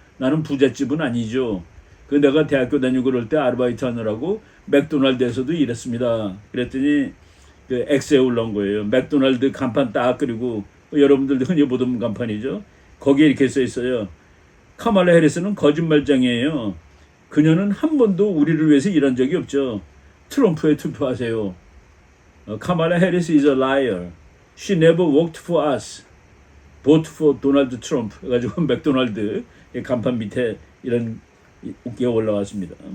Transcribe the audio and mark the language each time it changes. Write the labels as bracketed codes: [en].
[ko] 나는 부잣집은 아니죠. 내가 대학교 다니고 그럴 때 아르바이트 하느라고 맥도날드에서도 일했습니다. 그랬더니 그 X에 올라온 거예요. 맥도날드 간판 딱 그리고 여러분들도 흔히 보던 간판이죠. 거기에 이렇게 써 있어요. 카말라 해리스는 거짓말장이에요. 그녀는 한 번도 우리를 위해서 일한 적이 없죠. 트럼프에 투표하세요. [en] 카말라 해리스 is a liar. She never worked for us. Vote for Donald Trump. [ko] 해가지고 맥도날드 간판 밑에 이런 웃기가 올라왔습니다.